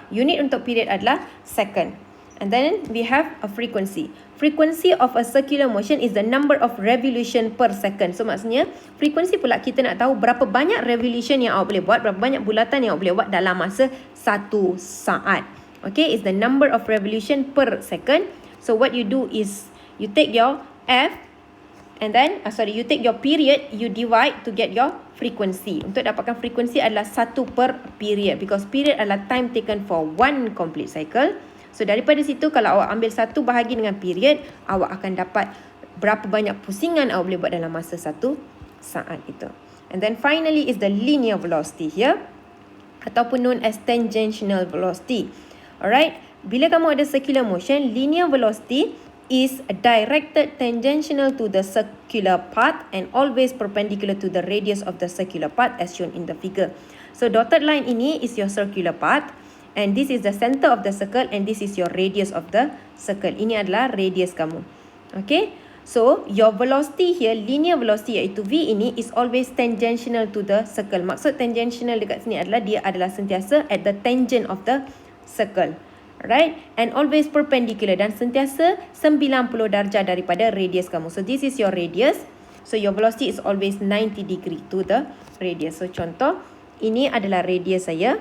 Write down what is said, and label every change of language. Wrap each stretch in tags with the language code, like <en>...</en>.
<ms>Unit untuk period adalah second.</ms> <en>And then we have a frequency. Frequency of a circular motion is the number of revolution per second.</en> <ms>So maksudnya frequency pula kita nak tahu berapa banyak revolution yang awak boleh buat, berapa banyak bulatan yang awak boleh buat dalam masa 1 saat.</ms> <en>Okay, it's the number of revolution per second. So what you do is you take your F and then you take your period, you divide to get your frequency.</en> <ms>Untuk dapatkan</ms> <en>frequency adalah 1 per period, because period adalah time taken for one complete cycle.</en> <ms>So daripada situ, kalau awak ambil 1 bahagi dengan period, awak akan dapat berapa banyak pusingan awak boleh buat dalam masa 1 saat itu.</ms> <en>And then finally is the linear velocity here, ataupun known as tangential velocity. Alright,</en> <ms>bila kamu ada</ms> <en>circular motion, linear velocity is directed tangential to the circular path and always perpendicular to the radius of the circular path as shown in the figure. So dotted line ini is your circular path, and this is the center of the circle, and this is your radius of the circle.</en> <ms>Ini adalah radius kamu.</ms> <en>Okay, so your velocity here, linear velocity iaitu V ini, is always tangential to the circle.</en> <ms>Maksud tangential dekat sini adalah dia adalah sentiasa</ms> <en>at the tangent of the circle. Right, and always perpendicular,</en> <ms>dan sentiasa 90 darjah daripada radius kamu.</ms> <en>So this is your radius. So your velocity is always 90 degree to the radius.</en> <ms>So contoh, ini adalah radius saya.</ms>